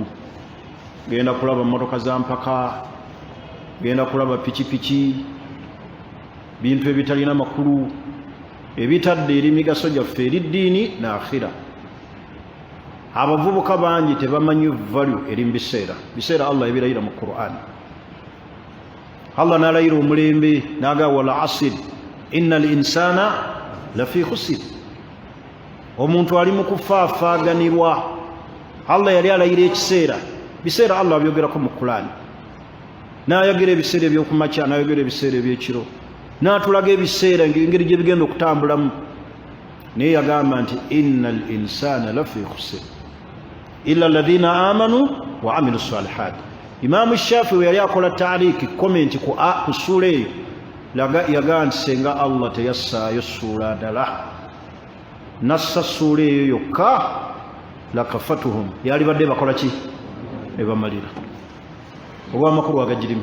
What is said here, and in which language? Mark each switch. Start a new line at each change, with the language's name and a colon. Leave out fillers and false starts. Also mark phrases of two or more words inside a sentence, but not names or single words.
Ganda: genda kulaba mmotoka za mpaka, genda kulaba pikipiki, bintu ebitalina makulu, ebitadde eri migaso gyaffe eri ddiini na akhira. abavubuka bangi tebamanyi valyu eri mu biseera. biseera Allah ebirayira mu Qur'an. Allah n'alayira omulembe n'agaa
Arabic: والعصر إن الإنسان لفي خسر,
Ganda: omuntu ali mu kufaafaaganirwa. Allah yali alayira ekiseera. biseera Allah abyogerako mu Qur'an, n'ayogera ebiseera ebyokumakya, n'ayogera ebiseera ebyekiro, n'atulaga ebiseera engeri gye bigenda okutambulamu. naye yagamba nti
Arabic: إن الإنسان لفي خسر إلا الذين آمنوا وعملوا الصالحات.
Ganda: Imaamu Shaafi'i yali akola taaliki komenti ku ssuula eyo, yagaa nti senga Allah teyassaayo ssuula ndala, nassa ssuula eyo yokka, lakafatuhum, yali badde bakola ki? ne bamalira. olw'amakulu agagirimu.